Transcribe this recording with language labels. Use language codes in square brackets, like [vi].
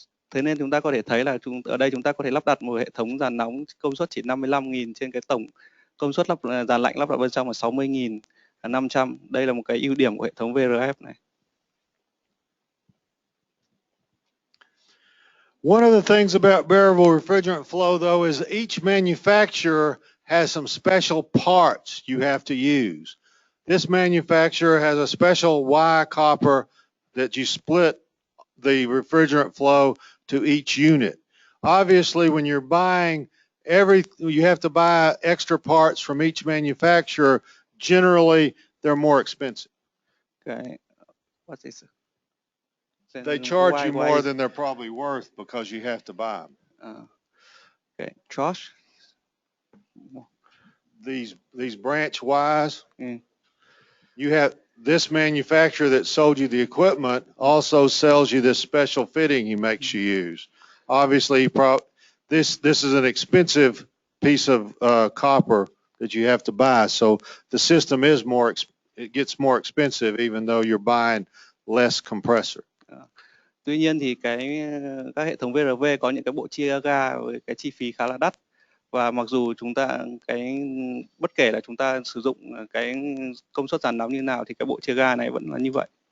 [vi] Thế nên chúng ta có thể thấy là ở đây chúng ta có thể lắp đặt một hệ thống dàn nóng công suất chỉ 55.000 trên cái tổng công suất dàn lạnh lắp đặt bên trong là 60.500. Đây là một cái ưu điểm của hệ thống VRF này. [en] One of the things about variable refrigerant flow, though, is each manufacturer has some special parts you have to use. This manufacturer has a special Y copper that you split the refrigerant flow to each unit. Obviously, when you're buying you have to buy extra parts from each manufacturer. Generally, they're more expensive. Okay. What's this? They charge you more than they're probably worth because you have to buy them. Okay. Josh? These branch Ys. You have this manufacturer that sold you the equipment also sells you this special fitting he makes you use. Obviously, this is an expensive piece of copper that you have to buy. So the system is it gets more expensive even though you're buying less compressor. [vi] Tuy nhiên thì các hệ thống VRV có những cái bộ chia ga với cái chi phí khá là đắt, và mặc dù chúng ta bất kể là chúng ta sử dụng cái công suất dàn nóng như nào thì cái bộ chia ga này vẫn là như vậy.